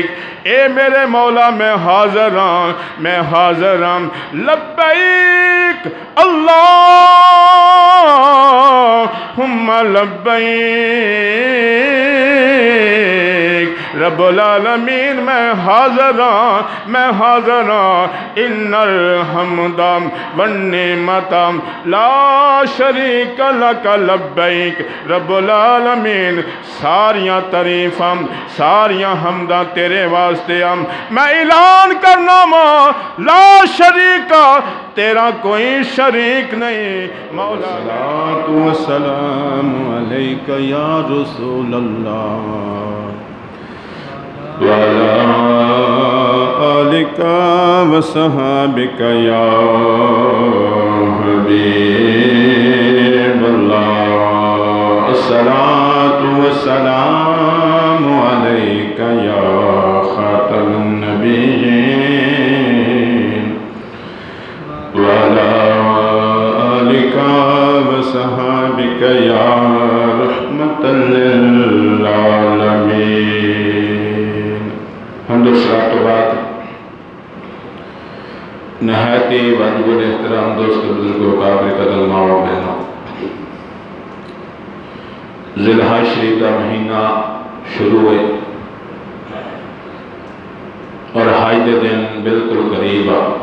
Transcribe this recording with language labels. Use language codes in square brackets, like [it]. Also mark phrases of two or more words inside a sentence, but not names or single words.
[ur] اے میرے مولا میں حاضر ہوں [ar] لبیک اللہم لبیک. رب العالمین [ur] میں حاضر ہوں [ar] ان الحمد والنعمت لا شریک لک لبیک. رب العالمین [pa] ساریاں تعریفاں ساریاں حمداں تیرے واسطے ہم. میں اعلان کرنا ماں [ar] لا شریک [pa] تیرا کوئی شریک نہیں مولا. [ar] الصلاۃ والسلام علیک یا رسول اللہ وعلى آلك وصحابك يا حبيب الله. الصلاة والسلام عليك يا خاتم النبيين وعلى آلك وصحابك يا رحمة للعالمين. حمد و صلاۃ و بعد [ur] نہایت واجب الاحترام دوست بزرگوں قابل قدر ماں و بہنوں، ذی الحج شریف کا مہینہ شروع ہے اور حج دے دن بالکل قریب آ.